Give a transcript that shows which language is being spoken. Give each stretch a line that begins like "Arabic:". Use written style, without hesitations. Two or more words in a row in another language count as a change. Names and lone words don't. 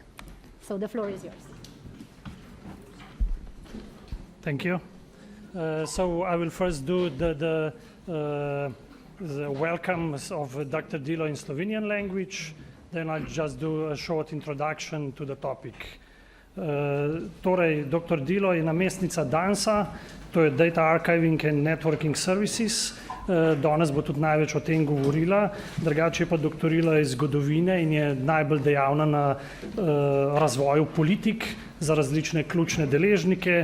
English: So the floor is yours. Thank you. So I will first do the welcomes of Dr. Dilo in Slovenian language. Then I'll just do a short introduction to the topic.
Slovenian: Torej, Dr. Dilo je namestnica Dansa, to je Data Archiving and Networking Services. Danes bo tudi največ o tem govorila, drugače je pa doktorila iz zgodovine in je najbolj dejavna na razvoju politik za različne ključne deležnike.